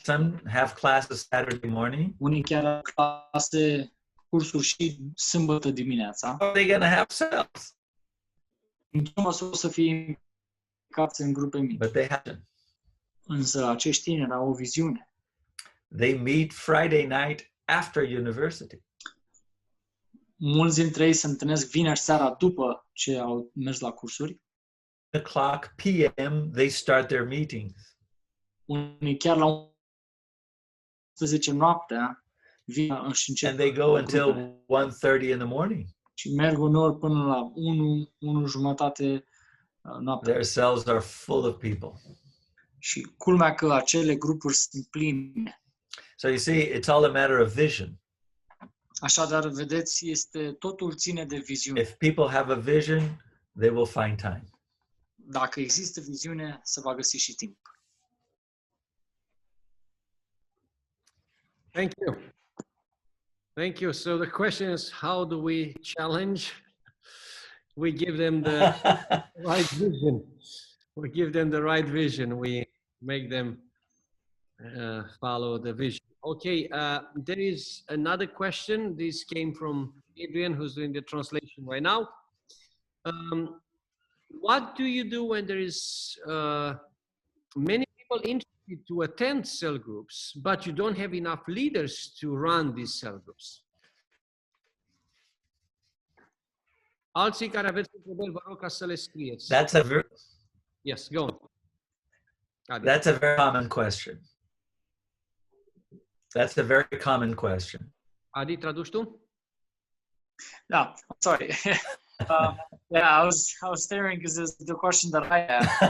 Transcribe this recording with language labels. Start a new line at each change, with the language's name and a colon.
English: Some have classes Saturday morning.
Romanian: Unii chiar au clase, cursuri și sâmbătă dimineața.
English: How are they going to have sales?
Romanian: În ce măsură o să fie implicați în grupe mici.
English: But they haven't.
Romanian: Însă acești tineri au o viziune.
English: They meet Friday night after university.
Romanian: Mulți dintre ei se întâlnesc vineri seara după ce au mers la cursuri.
English: 1:00 p.m. they start their meetings.
Romanian: Unii chiar la 11 noaptea vin și încep.
English: And they go until 1:30 in the morning.
Romanian: Și merg uneori până la 1:30 noaptea.
English: Their cells are full of people.
Romanian: Și culmea că acele grupuri sunt pline.
English: So you see, it's all a matter of vision.
Romanian: Așadar, vedeți, totul ține de viziune.
English: If people have a vision, they will find time.
Romanian: Dacă există viziune, se va găsi și timp.
English: Thank you. Thank you. So the question is, how do we challenge? We give them the right vision. We give them the right vision. We make them follow the vision. Okay, there is another question. This came from Adrian, who's doing the translation right now. What do you do when there is many people interested to attend cell groups, but you don't have enough leaders to run these cell groups?
Romanian: Alții care aveți întrebări, vă rog ca să le scrieți.
English: Yes, go on. That's a very common question. That's a very common question.
Romanian: Adi, traduci tu? Da, sorry.
English: Yeah, I was staring because it's the question that I have.